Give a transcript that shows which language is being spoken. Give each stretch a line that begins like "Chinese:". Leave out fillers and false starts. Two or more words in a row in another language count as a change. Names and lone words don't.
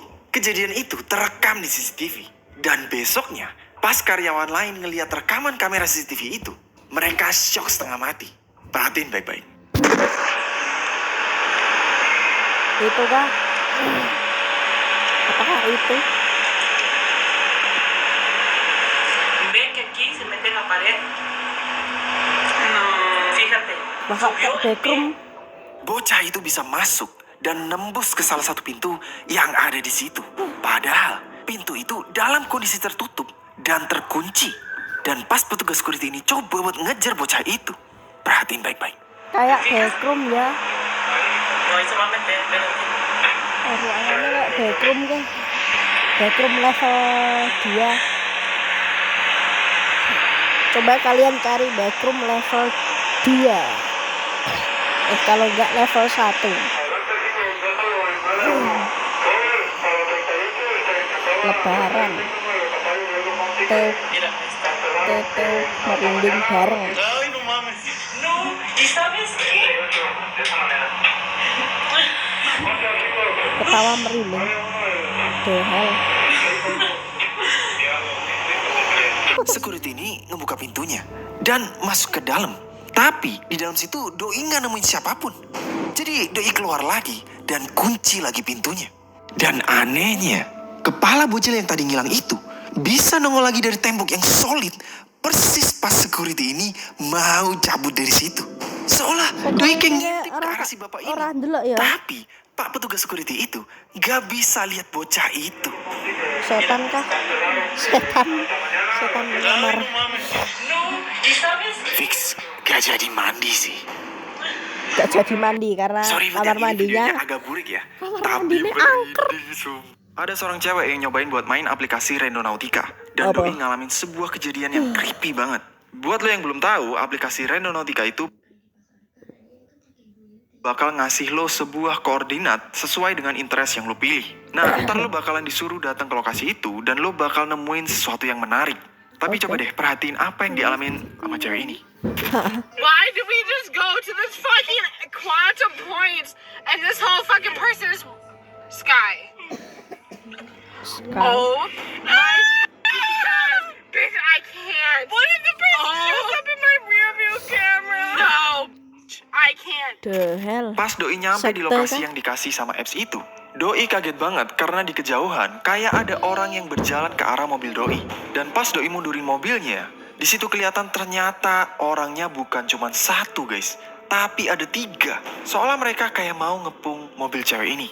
Indonesian: Kejadian itu terekam di CCTV. Dan besoknya, pas karyawan lain ngeliat rekaman kamera CCTV itu, mereka shock setengah mati. Perhatiin baik-baik. Itu kah? Apakah itu?
Spanish: Ven que aquí se mete en la pared. No, fíjate.
Indonesian: Masa
Spanish: Subió
Indonesian: backroom? Bocah itu bisa masuk dan nembus ke salah satu pintu yang ada di situ. Padahal pintu itu dalam kondisi tertutup dan terkunci. Dan pas petugas security ini coba buat ngejar bocah itu, perhatiin baik-baik. Kayak backroom ya.
Spanish: No, ahí se va a meter, espérate.
Indonesian: Ruangannya kayak backroom kan. Backroom level 2. Coba kalian cari backroom level 2. Kalau enggak level 1. Lebaran.
Spanish: Mira, ahí está.
Indonesian: Tete merinding bareng.
Spanish: Ay, no mames. No, ¿y sabes qué?
Indonesian: Ketawa merinding. Dehal. Security ini ngebuka pintunya dan masuk ke dalam. Tapi di dalam situ Doi nggak nemuin siapapun. Jadi Doi keluar lagi dan kunci lagi pintunya. Dan anehnya, kepala bocil yang tadi ngilang itu bisa nongol lagi dari tembok yang solid. Persis pas security ini mau cabut dari situ. Seolah Doi kayak ngintip ke arah si bapak ini. Orang delok ya. Tapi Pak petugas security itu gak bisa lihat bocah itu. Setan kah? Setan menyamar.
Spanish: Ay, no mames. No, ¿y sabes qué?
Indonesian: Fix, gak jadi mandi sih. Gak jadi mandi karena Sorry, kamar Buat, ini videonya mandinya. agak burik ya. Kamar Tapi mandinya angker. merinding sumpah. Ada seorang cewek yang nyobain buat main aplikasi Randonautica. Dan Apa? Doi ngalamin sebuah kejadian yang creepy banget. Buat lo yang belum tahu, aplikasi Randonautica itu bakal ngasih lo sebuah koordinat sesuai dengan interest yang lo pilih. Nah, ntar lo bakalan disuruh datang ke lokasi itu dan lo bakal nemuin sesuatu yang menarik. Tapi coba deh perhatiin apa yang dialamin sama cewek ini.
English: Why do we just go to this fucking quantum point and this whole fucking person is Sky? Oh my god. Bitch, I can't. What if the person shows up in my rear view camera? No. I can't. The hell.
Indonesian: Pas Doi nyampe di Sekte lokasi kah? yang dikasih sama apps itu, Doi kaget banget karena di kejauhan kayak ada orang yang berjalan ke arah mobil Doi. Dan pas Doi mundurin mobilnya, di situ kelihatan ternyata orangnya bukan cuma satu guys, tapi ada 3. Seolah mereka kayak mau ngepung mobil cewek ini.